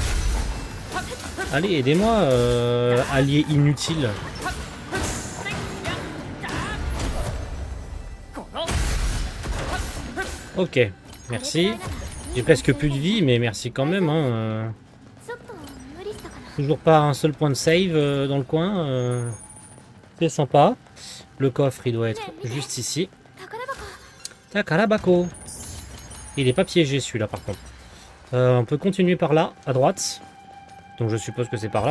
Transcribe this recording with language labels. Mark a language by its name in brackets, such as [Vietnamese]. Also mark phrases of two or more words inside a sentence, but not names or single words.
[French] Allez, aidez-moi, allié inutile. Ok, merci. J'ai presque plus de vie, mais merci quand même. Hein. [Japanese] ちょっと無理したかな。 [French] Toujours pas un seul point de save dans le coin. C'est sympa. Le coffre, il doit être juste ici. [Japanese] 宝箱。 Takalabako. [French] Il est pas piégé celui-là par contre. On peut continuer par là, à droite. Donc je suppose que c'est par là.